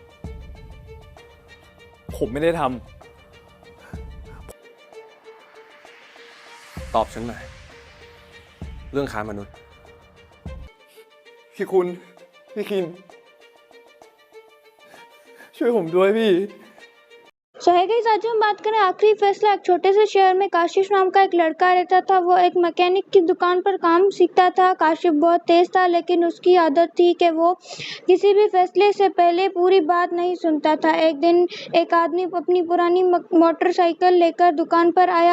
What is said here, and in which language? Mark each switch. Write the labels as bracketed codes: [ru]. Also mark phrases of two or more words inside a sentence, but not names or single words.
[th] ผมไม่ได้ท ตอบฉันหน่อยเรื่องค้ามนุษย์ ำพี่คุณพี่คินช่วยผมด้วยพี่ [hi] शहर के साथ हम बात करें आखिरी फैसला एक छोटे से शहर में काशिफ नाम का एक लड़का रहता था। वो एक मैकेनिक की दुकान पर काम सीखता था। काशिफ बहुत तेज था लेकिन उसकी आदत थी कि वो किसी भी फैसले से पहले पूरी बात नहीं सुनता था। एक दिन एक आदमी अपनी पुरानी मोटरसाइकिल लेकर दुकान पर आया।